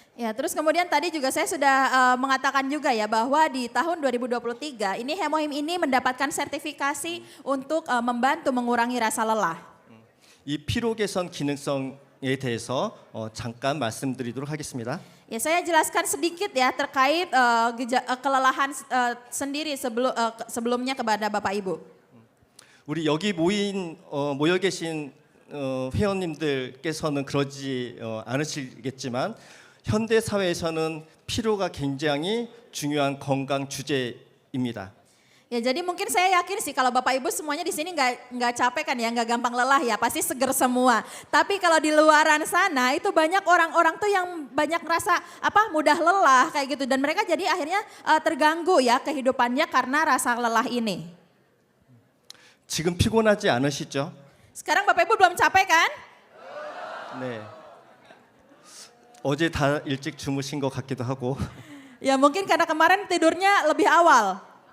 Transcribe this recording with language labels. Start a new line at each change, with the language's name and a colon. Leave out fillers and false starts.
Indonesian: Ya, terus kemudian tadi juga saya sudah mengatakan juga ya bahwa di tahun 2023 ini hemohim ini mendapatkan sertifikasi untuk membantu mengurangi rasa lelah.
Korean: 이 피로 개선 기능성에 대해서 잠깐 말씀드리도록 하겠습니다.
Indonesian: Ya, saya jelaskan sedikit ya terkait kelelahan sendiri sebelumnya kepada Bapak Ibu.
Korean: 우리 여기 모여 계신 회원님들께서는 그러지 않으시겠지만 현대 사회에서는 피로가 굉장히 중요한 건강 주제입니다.
Indonesian: Ya jadi mungkin saya yakin sih kalau Bapak Ibu semuanya di sini nggak capek kan ya, nggak gampang lelah ya, pasti seger semua. Tapi kalau di luaran sana itu banyak orang-orang tuh yang banyak ngerasa mudah lelah kayak gitu dan mereka jadi akhirnya terganggu ya kehidupannya karena rasa lelah ini.
Korean: 지금 피곤하지 않으시죠?
Indonesian: Sekarang Bapak Ibu belum capek kan?
Korean: 네. 어제 다 일찍 주무신 것 같기도 하고.
Indonesian: Ya mungkin karena kemarin tidurnya lebih awal.